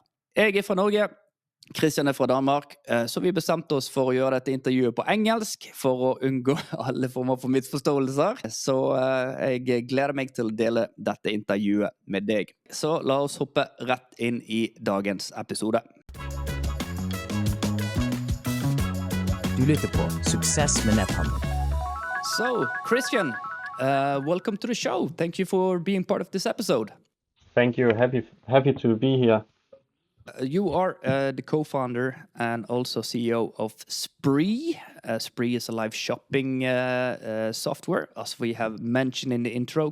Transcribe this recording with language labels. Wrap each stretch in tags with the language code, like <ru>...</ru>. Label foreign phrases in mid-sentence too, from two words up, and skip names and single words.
<no>Jeg fra Norge, Christian fra Danmark, så vi bestemte oss for å gjøre dette intervjuet på engelsk for å unngå alle former for misforståelser. Så jeg gleder meg til å dele dette intervjuet med deg. Så la oss hoppe rett inn i dagens episode. Du lytter på Suksess med netthandel.</no> <en>So, Christian, welcome to the show. Thank you for being part of this episode. Thank you. Happy to be here. You are the co-founder and also CEO of Spree. Spree is a live shopping software, as we have mentioned in the intro.</en>